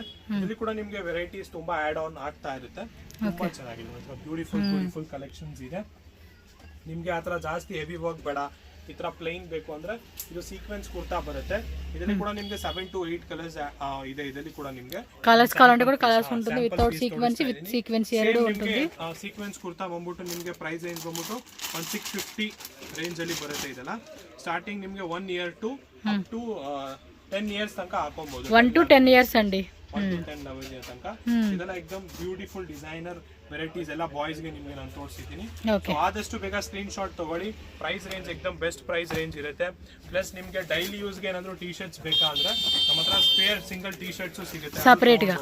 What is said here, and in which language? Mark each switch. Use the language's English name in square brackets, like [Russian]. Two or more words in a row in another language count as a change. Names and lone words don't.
[Kannada] ಇಲ್ಲಿ ಕೂಡ ನಿಮ್ಗೆ ವೆರೈಟೀಸ್ ತುಂಬಾ [English] add on [Kannada] ಆಗ್ತಾ ಇರುತ್ತೆ. ತುಂಬಾ ಚೆನ್ನಾಗಿದೆ, [English] beautiful collections [Kannada] ಇದೆ. ನಿಮ್ಗೆ ಆತರ ಜಾಸ್ತಿ [English] heavy work [Kannada] ಬೇಡ, ಈ ತರ ಪ್ಲೈನ್ ಬೇಕು ಅಂದ್ರೆ ಇದು ಸೀಕ್ವೆನ್ಸ್ ಕುರ್ತಾ ಬರುತ್ತೆ. ಇದರಲ್ಲಿ ಕೂಡ ನಿಮ್ಗೆ [English] 7 to 8 colours [Kannada] ಇದೆ. ಇದರಲ್ಲಿ ಕೂಡ ನಿಮ್ಗೆ [Telugu] ಕಲರ್ಸ್ ಕಾవాలంటే కూడా కలర్స్ ఉంటుంది, [English] without sequence with sequence [Telugu] ಎರಡು ఉంటుంది. [Kannada] ಸೀಕ್ವೆನ್ಸ್ ಕುರ್ತಾ ಬಂದ್ಬಿಟ್ಟು ನಿಮ್ಗೆ [English] price range [Kannada] ಬಂದ್ಬಿಟ್ಟು 1650 ರೇಂಜ್ ಅಲ್ಲಿ ಬರುತ್ತೆ. ಇದೆಲ್ಲ ಸ್ಟಾರ್ಟಿಂಗ್ ನಿಮ್ಗೆ [English] 1 year to up to 10 years [Kannada] ತನಕ ಹಾಕೊಬಹುದು. [English] 1 to 10 years [Telugu] ಅಂడి. [English] 1 to 10 years [Kannada] ತನಕ. ಇದೆಲ್ಲ ಎಕ್ದಮ್ [English] beautiful designer varieties [Kannada] ಎಲ್ಲ ಬಾಯ್ಸ್ ಗೆ ನಿಮ್ಗೆ ನಾನು ತೋರಿಸಿದ್ದೀನಿ. ಸೊ ಆದಷ್ಟು ಬೇಗ [English] screen shot [Kannada] ತಗೊಳ್ಳಿ. [English] price range [Kannada] ಎಕ್ದಮ್ [English] best price range [Kannada] ಇರುತ್ತೆ. ಪ್ಲಸ್ ನಿಮ್ಗೆ [English] daily use [Kannada] ಗೆ ಏನಾದ್ರು [English] T shirts [Kannada] ಬೇಕಾ ಅಂದ್ರೆ ನಮ್ಮ ಹತ್ರ [English] spare single T shirts [Kannada] ಸಿಗುತ್ತೆ, ಸಪರೇಟ್ ಗೆ